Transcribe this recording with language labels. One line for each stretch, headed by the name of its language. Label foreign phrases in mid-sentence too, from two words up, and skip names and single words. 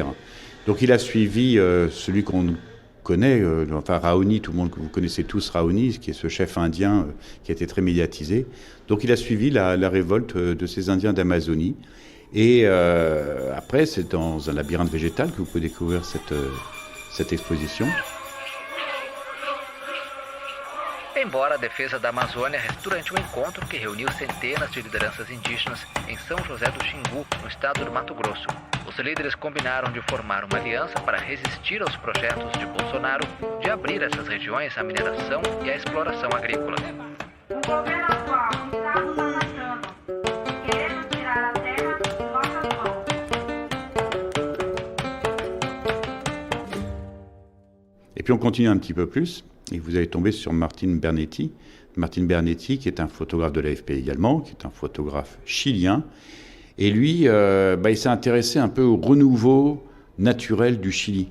French: Donc il a suivi celui qu'on connaît, Raoni, tout le monde que vous connaissez tous, Raoni, qui est ce chef indien qui a été très médiatisé. Donc il a suivi la révolte de ces Indiens d'Amazonie. Et après, c'est dans un labyrinthe végétal que vous pouvez découvrir cette exposition.
Portuguese: Embora a defesa da Amazônia reste durante um encontro que reuniu centenas de lideranças indígenas em São José do Xingu, no estado do Mato Grosso. Os líderes combinaram de formar uma aliança para resistir aos projetos de Bolsonaro de abrir essas regiões à mineração e à exploração agrícola. O governo atual está nos ameaçando, querendo tirar a terra de nossas mãos.
French: Et puis on continue un petit peu plus. Et vous allez tomber sur Martin Bernetti. Martin Bernetti, qui est un photographe de l'AFP également, qui est un photographe chilien. Et lui, il s'est intéressé un peu au renouveau naturel du Chili.